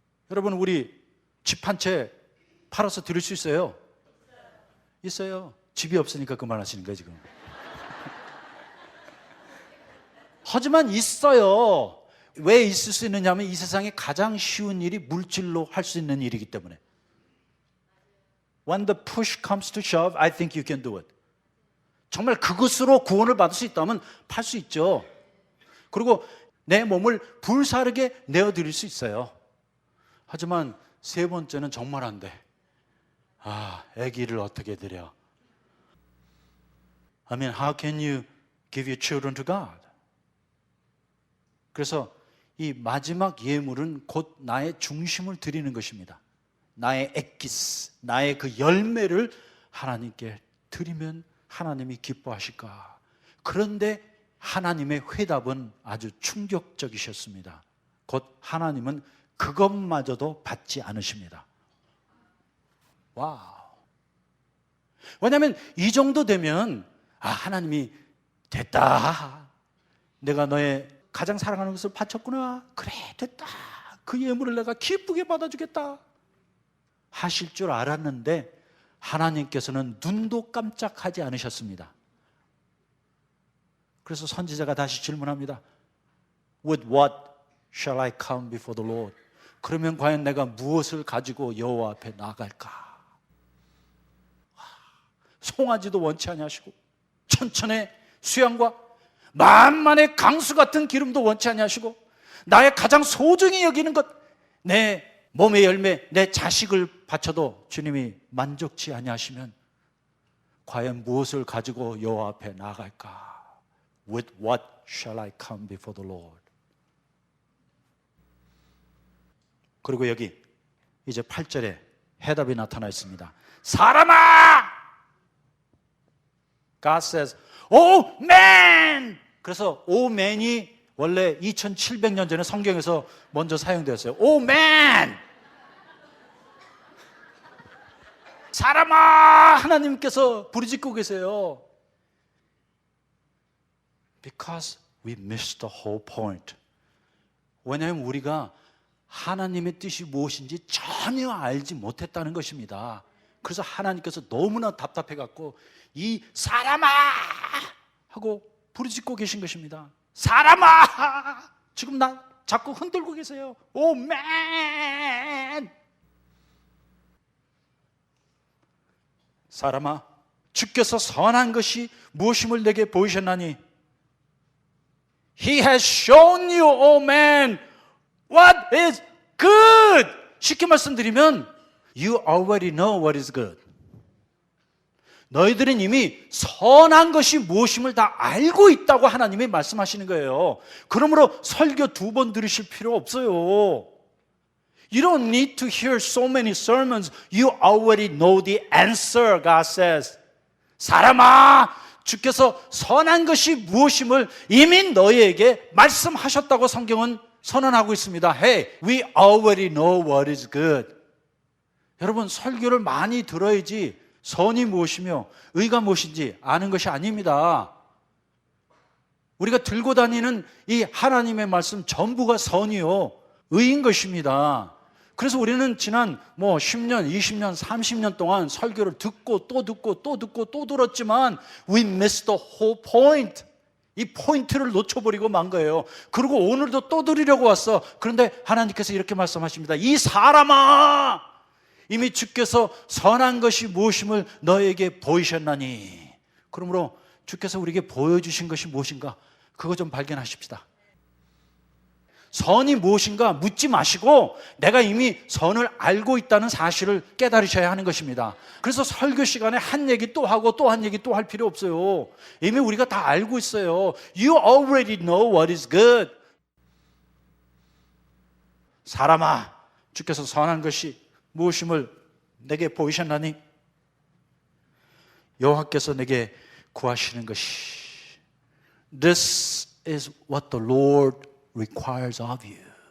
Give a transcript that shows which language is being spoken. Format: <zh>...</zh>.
<ko>여러분, 우리 집 한 채 팔아서 드릴 수 있어요? 있어요. 집이 없으니까 그만하시는 거예요, 지금. 하지만 있어요. 왜 있을 수 있느냐 하면 이 세상에 가장 쉬운 일이 물질로 할 수 있는 일이기 때문에.</ko> <en>When the push comes to shove, I think you can do it.</en> <ko>정말 그것으로 구원을 받을 수 있다면 팔 수 있죠. 그리고 내 몸을 불사르게 내어드릴 수 있어요. 하지만 세 번째는 정말 안 돼. 아기를 어떻게 드려?</ko> <en>I mean, how can you give your children to God?</en> <ko>그래서 이 마지막 예물은 곧 나의 중심을 드리는 것입니다. 나의 엑기스, 나의 그 열매를 하나님께 드리면 하나님이 기뻐하실까? 그런데 하나님의 회답은 아주 충격적이셨습니다. 곧 하나님은 그것마저도 받지 않으십니다. 와우. 왜냐하면 이 정도 되면 하나님이 됐다. 내가 너의 가장 사랑하는 것을 바쳤구나. 그래, 됐다. 그 예물을 내가 기쁘게 받아주겠다. 하실 줄 알았는데 하나님께서는 눈도 깜짝하지 않으셨습니다. 그래서 선지자가 다시 질문합니다.</ko> <en>With what shall I come before the Lord?</en> <ko>그러면 과연 내가 무엇을 가지고 여호와 앞에 나갈까? 송아지도 원치 아니하시고 천천의 수양과 만만의 강수 같은 기름도 원치 아니하시고 나의 가장 소중히 여기는 것, 내 몸의 열매, 내 자식을 바쳐도 주님이 만족치 아니하시면 과연 무엇을 가지고 여호와 앞에 나갈까?</ko> <en>With what shall I come before the Lord?</en> <ko>그리고 여기 이제 8절에 해답이 나타나 있습니다. 사람아!</ko> <en>God says, Oh man!</en> <ko>그래서</ko> <en>Oh man</en> <ko>이 원래 2700년 전에 성경에서 먼저 사용되었어요.</ko> <en>Oh man!</en> <ko>사람아! 하나님께서 부르짖고 계세요.</ko> <en>Because we missed the whole point.</en> <ko>왜냐하면 우리가 하나님의 뜻이 무엇인지 전혀 알지 못했다는 것입니다. 그래서 하나님께서 너무나 답답해갖고 이 사람아! 하고 부르짖고 계신 것입니다. 사람아! 지금 나 자꾸 흔들고 계세요.</ko> <en>오 맨!</en> <ko>사람아, 주께서 선한 것이 무엇임을 내게 보이셨나니</ko> <en>He has shown you, O man, what is good.</en> <ko>쉽게 말씀드리면</ko> <en>You already know what is good.</en> <ko>너희들은 이미 선한 것이 무엇임을 다 알고 있다고 하나님이 말씀하시는 거예요. 그러므로 설교 2번 들으실 필요 없어요.</ko> <en>You don't need to hear so many sermons. You already know the answer, God says.</en> <ko>사람아, 주께서 선한 것이 무엇임을 이미 너희에게 말씀하셨다고 성경은 선언하고 있습니다.</ko> <en>Hey, we already know what is good.</en> <ko>여러분, 설교를 많이 들어야지 선이 무엇이며 의가 무엇인지 아는 것이 아닙니다. 우리가 들고 다니는 이 하나님의 말씀 전부가 선이요 의인 것입니다. 그래서 우리는 지난 10년, 20년, 30년 동안 설교를 듣고 또 듣고 또 듣고 또 들었지만</ko> <en>we missed the whole point.</en> <ko>이 포인트를 놓쳐버리고 만 거예요. 그리고 오늘도 또 들으려고 왔어. 그런데 하나님께서 이렇게 말씀하십니다. 이 사람아! 이미 주께서 선한 것이 무엇임을 너에게 보이셨나니. 그러므로 주께서 우리에게 보여주신 것이 무엇인가? 그거 좀 발견하십시다. 선이 무엇인가 묻지 마시고 내가 이미 선을 알고 있다는 사실을 깨달으셔야 하는 것입니다. 그래서 설교 시간에 한 얘기 또 하고 또 한 얘기 또 할 필요 없어요. 이미 우리가 다 알고 있어요.</ko> <en>You already know what is good.</en> <ko>사람아, 주께서 선한 것이 무엇임을 내게 보이셨나니 여호와께서 내게 구하시는 것이</ko> <en>This is what the Lord requires of you.</en>